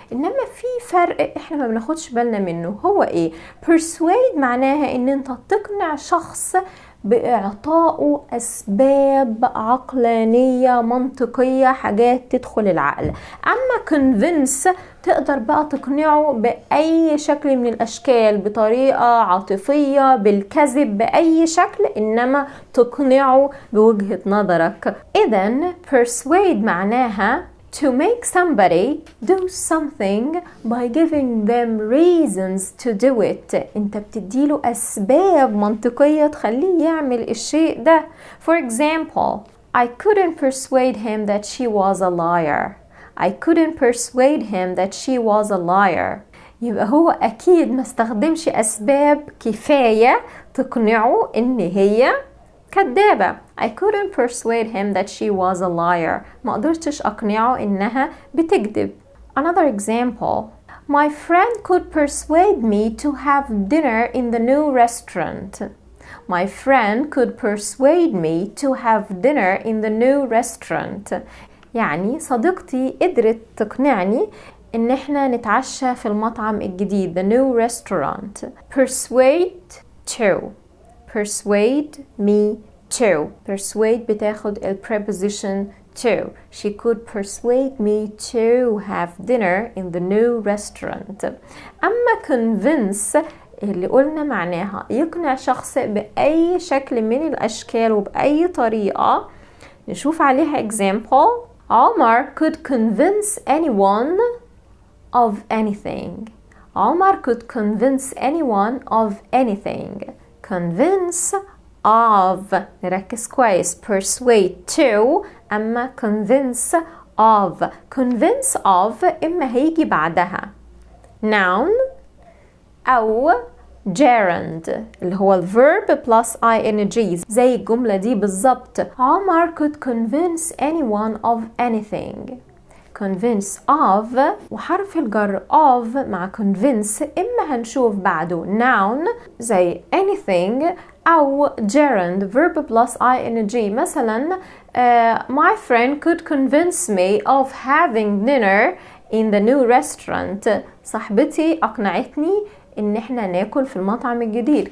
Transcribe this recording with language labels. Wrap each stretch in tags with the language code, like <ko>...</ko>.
<ar>إنما في فرق إحنا ما بناخدش بالنا منه. هو إيه؟ persuade معناها إن أنت تقنع شخص بإعطائه أسباب عقلانية منطقية، حاجات تدخل العقل. أما convince تقدر بقى تقنعه بأي شكل من الأشكال، بطريقة عاطفية، بالكذب، بأي شكل، إنما تقنعه بوجهة نظرك. إذن</ar> <en>persuade معناها to make somebody do something by giving them reasons to do it.</en> <ar>انت بتديله أسباب منطقية تخليه يعمل الشيء ده.</ar> <en>For example I couldn't persuade him that she was a liar. I couldn't persuade him that she was a liar.</en> <ar>يبقى هو أكيد ما استخدمش أسباب كفاية تقنعه إن هي كدابة.</ar> <en>I couldn't persuade him that she was a liar.</en> <ar>ما قدرتش أقنعه إنها بتكذب.</ar> <en>Another example. My friend could persuade me to have dinner in the new restaurant. My friend could persuade me to have dinner in the new restaurant.</en> <ar>يعني صديقتي قدرت تقنعني إن إحنا نتعشى في المطعم الجديد</ar> <en>the new restaurant. Persuade to. Persuade me to. Persuade</en> <ar>بتاخد ال</ar> <en>preposition to. She could persuade me to have dinner in the new restaurant.</en> <ar>أما convince اللي قلنا معناها يقنع شخص بأي شكل من الأشكال وبأي طريقة. نشوف عليها example.</ar> <en>Omar could convince anyone of anything. Omar could convince anyone of anything. Convince of</en> <ar>نركز كويس.</ar> <en>persuade to</en> <ar>أما</ar> <en>convince of.</en> <ar>convince of إما هيجي بعدها noun أو gerund اللي هو ال</ar> <en>verb plus ing</en> <ar>زي الجملة دي بالظبط.</ar> <en>Omar could convince anyone of anything. convince of</en> <ar>وحرف الجر</ar> <en>of مع convince</en> <ar>إما هنشوف بعده</ar> <en>noun زي anything أو gerund verb plus ing.</en> <ar>مثلا</ar> <en>my friend could convince me of having dinner in the new restaurant.</en> <ar>صاحبتي أقنعتني إن إحنا ناكل في المطعم الجديد.</ar>